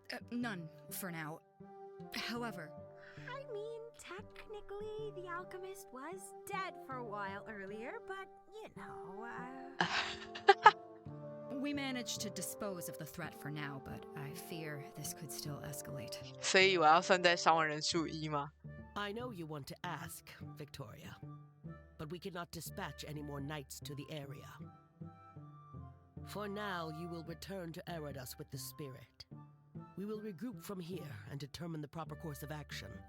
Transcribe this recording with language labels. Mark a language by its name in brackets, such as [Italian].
[English] None, for now. However... I mean, technically, the alchemist was dead for a while earlier, but, you know, We managed to dispose of the threat for now, but I fear this could still escalate. [Chinese] 所以我要算在伤亡人数1吗？ [English] I know you want to ask, Victoria, but we cannot dispatch any more knights to the area. For now, you will return to Eridos with the spirit. We will regroup from here and determine the proper course of action.